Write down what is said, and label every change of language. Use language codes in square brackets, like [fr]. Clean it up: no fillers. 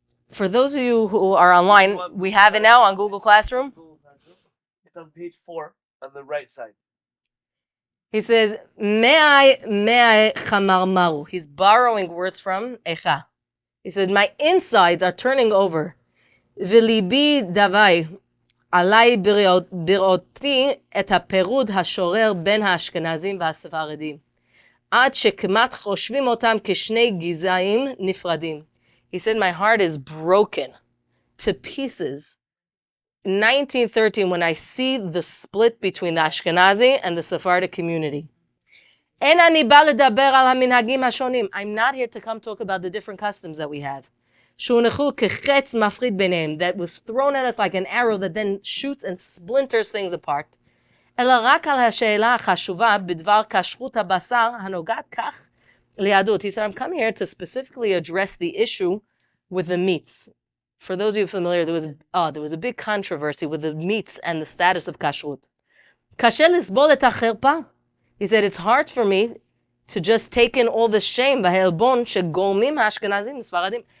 [en] For those of you who are online, we have it now on Google Classroom. It's on page 4 on the right side. He says, [he] Me'ai chamarmaru. [en] He's borrowing words from Echa. He said, my insides are turning over. [he] V'libi davai. עליי בראותי את הפירוד השורר בין האשכנזים והספרדים, עד שכמעט חושבים אותם כשני גזעים נפרדים. [en] He said, my heart is broken to pieces. In 1913, when I see the split between the Ashkenazi and the Sephardic community. [he] אין אני בא לדבר על המנהגים השונים. [en] I'm not here to come talk about the different customs that we have. [he] שהונחו כחץ מפריד ביניהם, [en] that was thrown at us like an arrow that then shoots and splinters things apart. [he] אלא רק על השאלה החשובה בדבר כשרות הבשר הנוגעת כך ליהדות. [en] He said, I'm coming here to specifically address the issue with the meats. For those of you familiar, there was a big controversy with the meats and the status of kashrut. [he] קשה לסבול את החרפה. [en] He said, it's hard for me to just take in all the shame [he] והעלבון שגורמים האשכנזים וספרדים.